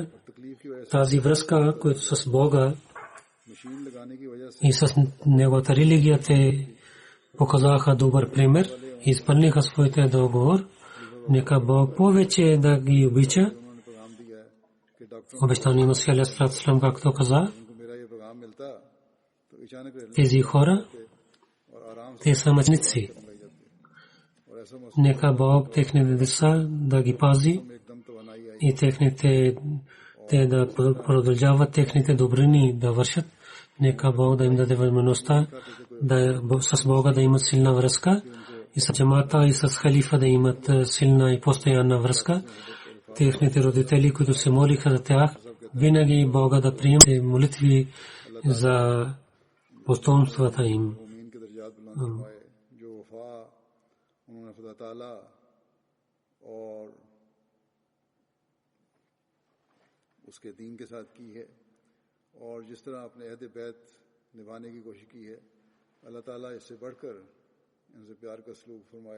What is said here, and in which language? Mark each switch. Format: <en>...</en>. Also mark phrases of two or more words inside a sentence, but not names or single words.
<bg>Тази връзка, която с Бога и с неговата религия те показаха добър пример и изпълниха своите договор. Нека Бог повече да ги обича. Обещание Масих</bg> <ar>عليه السلام,</ar> <bg>както каза, тези хора, те са мъченици. Нека Бог техните деца да ги пази и техните те да продължават техните добрини да вършат. Нека Бог да им даде възможността да с Бога да имат силна връзка и с джамата и с халифа да имат силна и постоянна връзка. Техните родители, които се молиха за тях, винаги Бога да приеме молитви за потомствата им.</bg> <ur>اس کے دین کے ساتھ کی ہے اور جس طرح اپنے عہد بیعت نبھانے کی کوشش کی ہے، اللہ تعالیٰ اس سے بڑھ کر ان سے پیار کا سلوک فرمائے.</ur>